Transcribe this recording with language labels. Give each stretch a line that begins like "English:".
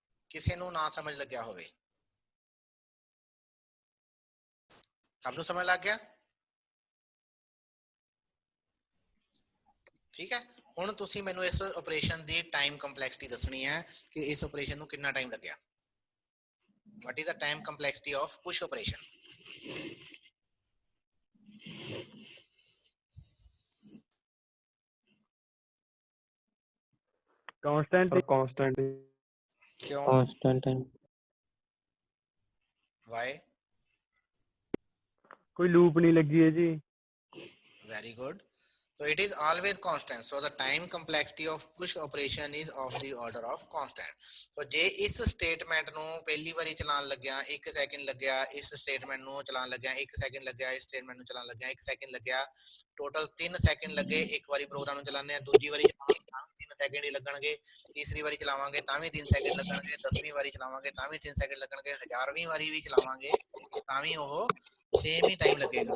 Punjabi: ਕਿਸੇ ਨੂੰ ਨਾ ਸਮਝ ਲੱਗਿਆ ਹੋਵੇ? ਸਭ ਨੂੰ ਸਮਝ ਲੱਗ ਗਿਆ? ਠੀਕ ਹੈ, ਹੁਣ ਤੁਸੀਂ ਮੈਨੂੰ ਇਸ ਆਪਰੇਸ਼ਨ ਦੀ ਟਾਈਮ ਕੰਪਲੈਕਸਿਟੀ ਦੱਸਣੀ ਹੈ ਕਿ ਇਸ ਆਪਰੇਸ਼ਨ ਨੂੰ ਕਿੰਨਾ ਟਾਈਮ ਲੱਗਿਆ।
English: What is the time complexity of push operation? Constant constant
Hindi: क्यों?
English: constant time Why?
Punjabi: ਕੋਈ ਲੂਪ ਨਹੀਂ ਲੱਗੀ ਹੈ ਜੀ।
English: Very good. So it is always constant. So the time complexity of push operation is of the order of constant.
Punjabi: So ਜੇ ਇਸ statement ਨੂੰ ਪਹਿਲੀ ਵਾਰੀ ਚਲਾਉਣ ਲੱਗਿਆ 1 ਸੈਕਿੰਡ ਲੱਗਿਆ, ਇਸ ਸਟੇਟਮੈਂਟ ਨੂੰ ਚਲਾਉਣ ਲੱਗਿਆ 1 ਸੈਕਿੰਡ ਲੱਗਿਆ, ਇਸ ਸਟੇਟਮੈਂਟ ਨੂੰ ਚਲਾਉਣ ਲੱਗਿਆ 1 ਸੈਕਿੰਡ ਲੱਗਿਆ, ਟੋਟਲ 3 ਸੈਕਿੰਡ ਲੱਗੇ ਇੱਕ ਵਾਰੀ ਪ੍ਰੋਗਰਾਮ ਨੂੰ ਚਲਾਉਂਦੇ ਆ। ਦੂਜੀ ਵਾਰੀ ਚਲਾਵਾਂਗੇ ਤਾਂ ਵੀ 3 ਸੈਕਿੰਡ ਹੀ ਲੱਗਣਗੇ, ਤੀਸਰੀ ਵਾਰੀ ਚਲਾਵਾਂਗੇ ਤਾਂ ਵੀ 3 ਸੈਕਿੰਡ ਲੱਗਣਗੇ, 10ਵੀਂ ਵਾਰੀ ਚਲਾਵਾਂਗੇ ਤਾਂ ਵੀ 3 ਸੈਕਿੰਡ ਲੱਗਣਗੇ, 1000ਵੀਂ ਵਾਰੀ ਵੀ ਚਲਾਵਾਂਗੇ ਤਾਂ ਵੀ ਉਹ ਸੇਮ ਹੀ ਟਾਈਮ ਲੱਗੇਗਾ।